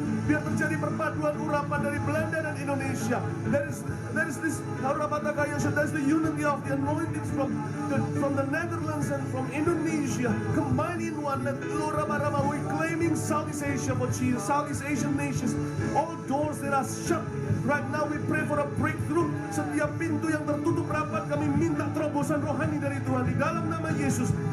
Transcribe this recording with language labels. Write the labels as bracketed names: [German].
[Indonesian] Biar terjadi perpaduan urapan dari Belanda dan Indonesia. [English] There is this there's the unity of the anointings from the Netherlands and from Indonesia combined in one. We're claiming Southeast Asia for Jesus, Southeast Asian nations. All doors that are shut right now, we pray for a breakthrough. [Indonesian] Setiap pintu yang tertutup rapat kami minta terobosan rohani dari Tuhan di dalam nama Yesus.